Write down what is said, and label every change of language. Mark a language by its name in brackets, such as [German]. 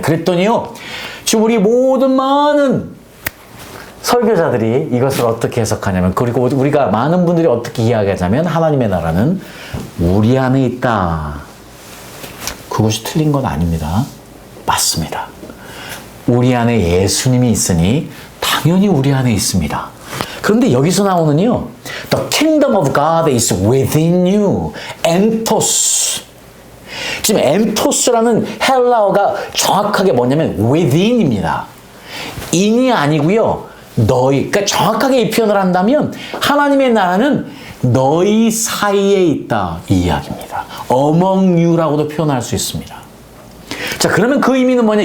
[Korean] 그랬더니요, 지금 우리 모든 많은 설교자들이 이것을 어떻게 해석하냐면, 그리고 우리가 많은 분들이 어떻게 이야기하자면 하나님의 나라는 우리 안에 있다. 그것이 틀린 건 아닙니다. 맞습니다. 우리 안에 예수님이 있으니 당연히 우리 안에 있습니다. 그런데 여기서 나오는요, [English] The kingdom of God is within you. [Korean] 엔토스. 지금 엔토스라는 헬라어가 정확하게 뭐냐면 within입니다. in이 아니고요, 너희. 그러니까 정확하게 이 표현을 한다면 하나님의 나라는 너희 사이에 있다, 이 이야기입니다. [English] among you [Korean] 라고도 표현할 수 있습니다. 자, 그러면 그 의미는 뭐냐?